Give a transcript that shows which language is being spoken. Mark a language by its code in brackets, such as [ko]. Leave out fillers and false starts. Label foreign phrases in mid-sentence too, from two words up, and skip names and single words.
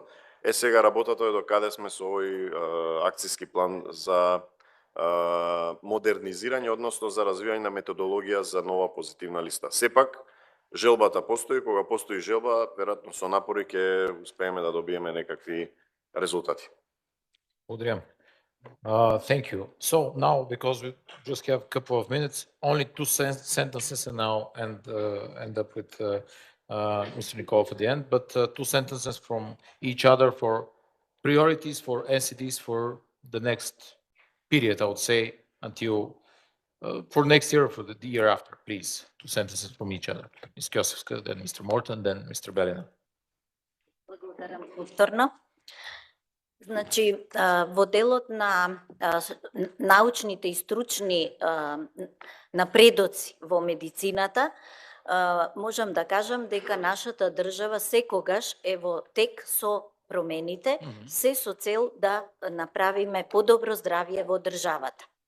[mk] Сега работата е до каде сме со овој акциски план за модернизирање, односно за развивање на методологија за нова позитивна листа. Сепак, желбата постои, кога постои желба, веројатно со напори ќе успееме да добиеме некакви резултати. Благодарам. [en] Thank you. So now, because we just have a couple of minutes, only two sentences, and now end up with Mr. Nikolov at the end, but two sentences from each other for priorities for NCDs for the next period, I would say, until For next year, for the year after, please, 2 sentences from each other. Ms. Kosovska, then Mr. Morton, then Mr. Belina. [mk] Благодарам повторно. Значи, во делот на научните и стручни напредоци во медицината, можам да кажам дека нашата држава секогаш е во тек со промените, се со цел да направиме подобро здравје во државата.